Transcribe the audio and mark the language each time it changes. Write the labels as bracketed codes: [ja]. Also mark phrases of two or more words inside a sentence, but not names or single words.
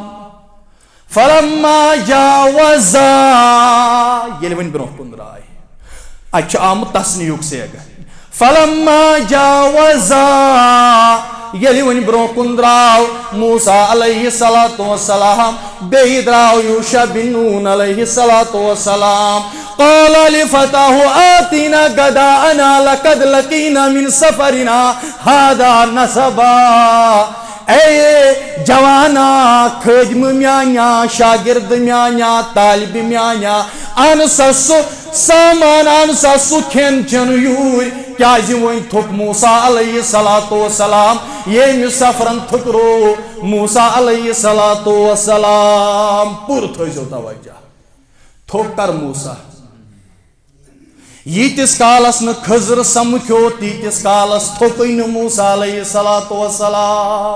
[ar] فلما جاوزا [ks] ییٚلہِ وۄنۍ برونٛہہ کُن درٛاے اَتہِ چھُ آمُت تسنیٖیُک سیغ. [ar] فلما جاوزا [ks] ییٚلہِ وۄنۍ برونٛہہ کُن درٛاو موسیٰ [ar] علیہ صلاتُ وسلام [ks] بیٚیہِ درٛاو یوٗشع بن نون [ar] علیہ صلاتُ وسلام. قال لفتاه آتنا غداءنا لقد لقينا من سفرنا هذا نصبا. [ks] اے جوانا خادم میانیا شاگرد میانیا طالب میانیا ان سا سو سامان ان سا سو کھین چن یور کیازِ وۄنۍ تھوٚک موسیٰ [ar] علیہ صلاتُ وسلام [ks] ییٚمہِ سفرن تھُکرو موسیٰ [ar] علیہ صلاتُ وسلام. [ks] پوٗرٕ تھٲیزیو توجہ. تھوٚک کر موسیٰ. ییٖتِس کالس نہٕ خضر سمکھیو تیٖتِس کالس تھوٚکُے نہٕ موسیٰ [ar] علیہ صلاتُ وسلام.